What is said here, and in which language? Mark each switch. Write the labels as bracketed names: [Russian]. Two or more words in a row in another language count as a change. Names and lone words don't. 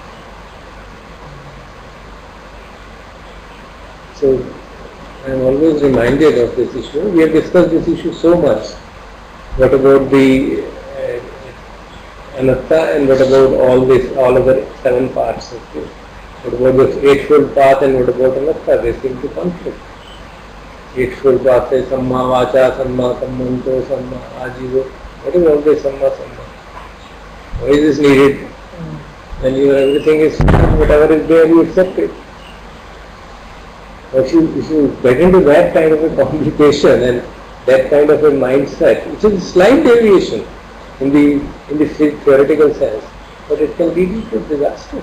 [English] So I am always reminded of this issue. We have discussed this issue so much. What about the anatta, and what about all other 7 parts of it? What about the Eightfold Path and what about anatta? They seem to conflict. Eightfold Path says [Pali] samma vacha, samma kammanto, samma ajivo. [English] What is all this samma? Why is this needed? When everything is, whatever is there, you accept it. If you get into that kind of a complication and that kind of a mindset, which is a slight deviation in the theoretical sense, but it can lead you to disaster.